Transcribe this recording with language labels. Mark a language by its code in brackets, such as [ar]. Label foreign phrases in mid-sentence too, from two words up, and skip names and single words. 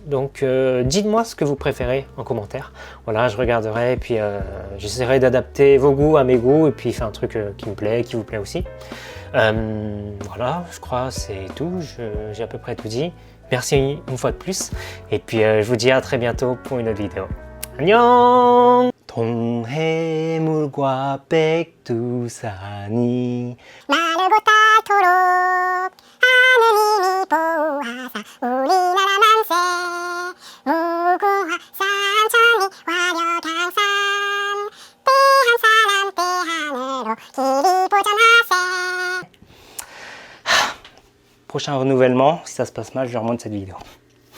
[fr] Donc dites-moi ce que vous préférez en commentaire. Voilà, je regarderai et puis j'essaierai d'adapter vos goûts à mes goûts et puis faire un truc qui me plaît, qui vous plaît aussi. Voilà, je crois c'est tout, j'ai à peu près tout dit. Merci une fois de plus et puis je vous dis à très bientôt pour une autre vidéo. [ko] 안녕! 동해물과 백두산이 나를 보따토록 하느님이 보호하사 우리나라 만세 무궁화 삼천리 화려강산 대한 사람 대한으로 길이 보존하세. [fr] Prochain renouvellement, si ça se passe mal, je remonte cette vidéo.